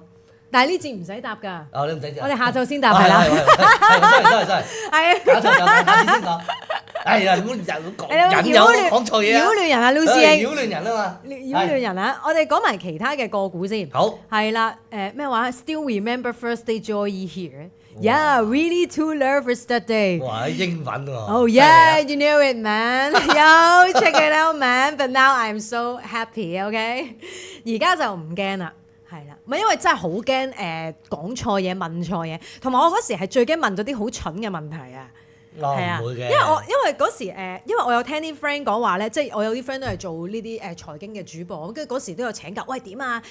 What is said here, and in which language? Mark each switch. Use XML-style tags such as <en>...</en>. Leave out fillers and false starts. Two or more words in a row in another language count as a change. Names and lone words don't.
<yue>但係呢節唔使答㗎。你唔使答。我哋下晝先答係啦。係。係。係。下次先講。哎呀，唔好引誘講錯嘢啊！擾亂人啊，Lucy。擾亂人啊嘛。擾亂人啊！我哋講埋其他嘅個股先。好。係啦，咩話</yue> <en>？Still remember first day joy here. Yeah, really too nervous that day.</en> <yue>哇！英文喎。</yue> <en>Oh yeah, you knew it, man. Yo, check it out, man. But now I'm so happy.</en> <yue>OK， 而家就唔驚啦，係啦，唔係因為真係好驚講錯嘢、問錯嘢，同埋我嗰時係最驚問咗啲好蠢嘅問題啊。係啊，因為嗰時因為我有聽啲 friend 講話咧，即係我有啲 friend 都係做呢啲財經嘅主播，跟住嗰時都有請教，喂點啊？</yue>